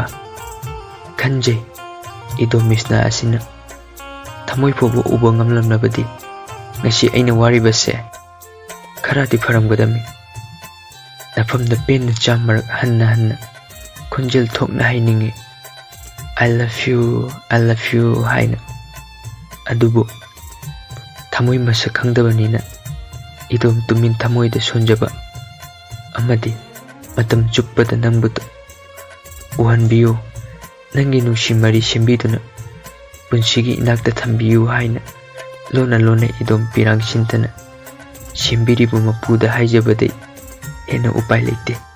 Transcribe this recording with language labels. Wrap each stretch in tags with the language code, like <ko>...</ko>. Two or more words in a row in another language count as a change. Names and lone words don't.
<mni>ꯈꯟꯖꯩ ꯏꯗꯣ ꯃꯤꯁꯅꯥ ꯑꯁꯤꯅ ꯊꯃꯣꯏ ꯐꯥꯎꯕ ꯎꯕ ꯉꯝꯂꯝꯂꯕꯗꯤ ꯉꯁꯤ ꯑꯩꯅ ꯋꯥꯔꯤꯕꯁꯦ ꯈꯔꯗꯤ ꯐꯔꯝꯒꯗꯝꯃꯤ꯫ ꯅꯐꯝꯗ ꯄꯦꯟꯅ ꯆꯥꯝꯃꯔꯛ ꯍꯟꯅ ꯍꯟꯅ ꯈꯣꯟꯖꯦꯜ ꯊꯣꯛꯅ ꯍꯥꯏꯅꯤꯡꯉꯤ,</mni> <en>I love you, I love you</en> <mni>ꯍꯥꯏꯅ꯫ ꯑꯗꯨꯕꯨ ꯊꯃꯣꯏ ꯃꯁꯛ ꯈꯪꯗꯕꯅꯤꯅ ꯏꯗꯣꯝ ꯇꯨꯃꯤꯟ ꯊꯃꯣꯏꯗ ꯁꯣꯟꯖꯕ ꯑꯃꯗꯤ ꯃꯇꯝ ꯆꯨꯞꯄꯗ ꯅꯪꯕꯨ ꯎꯍꯟꯕꯤꯌꯨ, ꯅꯪꯒꯤ ꯅꯨꯡꯁꯤ ꯃꯔꯤ ꯁꯦꯝꯕꯤꯗꯨꯅ ꯄꯨꯟꯁꯤꯒꯤ ꯏꯅꯥꯛꯇ ꯊꯝꯕꯤꯌꯨ ꯍꯥꯏꯅ ꯂꯣꯟꯅ ꯂꯣꯟꯅ ꯏꯗꯣꯝ ꯄꯤꯔꯥꯡ ꯁꯤꯟꯇꯅ ꯁꯦꯝꯕꯤꯔꯤꯕ ꯃꯄꯨꯗ ꯍꯥꯏꯖꯕꯗꯩ ꯍꯦꯟꯅ ꯎꯄꯥꯏ ꯂꯩꯇꯦ꯫</mni>